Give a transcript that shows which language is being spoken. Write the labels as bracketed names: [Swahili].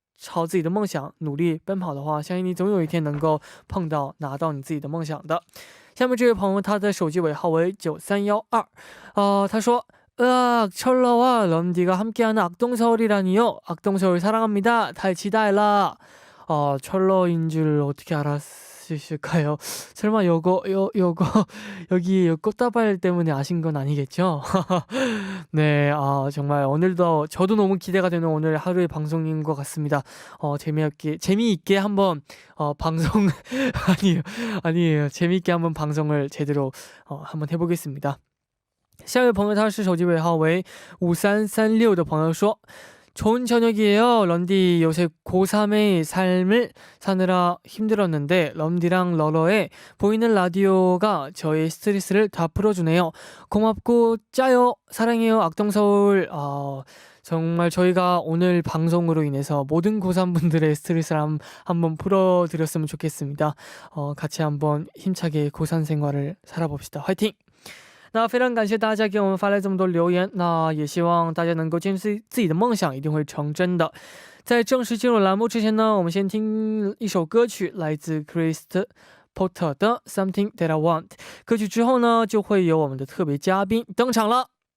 [Chinese] 朝自己的梦想努力奔跑的话，相信你总有一天能够碰到拿到你自己的梦想的。下面这位朋友他的手机尾号为9312，他说 [Korean] 철러와 런디가 함께하는 악동서울이라니요. 악동서울 사랑합니다. 달치다일라. 철러인 줄 어떻게 알았을까요? 설마 요거 여기 꽃다발 때문에 아신 건 아니겠죠? 네, 정말 오늘도 저도 너무 기대가 되는 오늘 하루의 방송인 것 같습니다. 재미있게 한번 방송 아니에요. 재미있게 한번 방송을 제대로 한번 해보겠습니다. [Chinese] 下一位朋友他是手机尾号为5336的朋友说 [Korean] 좋은 저녁이에요. 런디 요새 고3의 삶을 사느라 힘들었는데 런디랑 러러의 보이는 라디오가 저의 스트레스를 다 풀어주네요. 고맙고 짜요. 사랑해요. 악동서울. 정말 저희가 오늘 방송으로 인해서 모든 고3분들의 스트레스를 한번 풀어드렸으면 좋겠습니다. 같이 한번 힘차게 고3 생활을 살아봅시다. 화이팅! [Chinese] 那非常感谢大家给我们发来这么多留言，那也希望大家能够坚持自己的梦想一定会成真的。在正式进入栏目之前呢，我们先听一首歌曲，来自 Chris Porter 的 Something That I Want。歌曲之后呢，就会有我们的特别嘉宾登场了。